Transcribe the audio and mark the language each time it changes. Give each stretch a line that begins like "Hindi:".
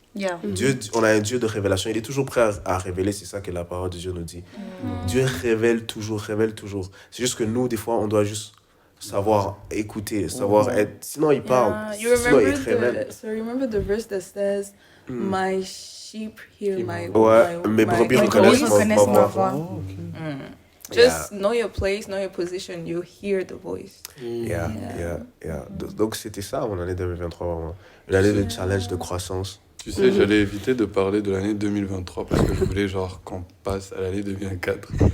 French: Dieu, on a un Dieu de révélation. Il est toujours prêt à révéler. C'est ça que la parole de Dieu nous dit. Dieu révèle toujours. C'est juste que nous, des fois, on doit juste savoir écouter, savoir être. Sinon, il parle. Sinon, il révèle.
English: So remember the verse that says, My sheep hear my
French: mes brebis reconnaissent ma voix.
English: Just know your place, know your position, you hear the voice. Yeah.
French: Donc, c'était ça, mon année 2023, vraiment. Une année de challenge, de croissance. Tu sais, j'allais éviter de parler de l'année 2023 parce que je voulais qu'on passe à l'année 2004.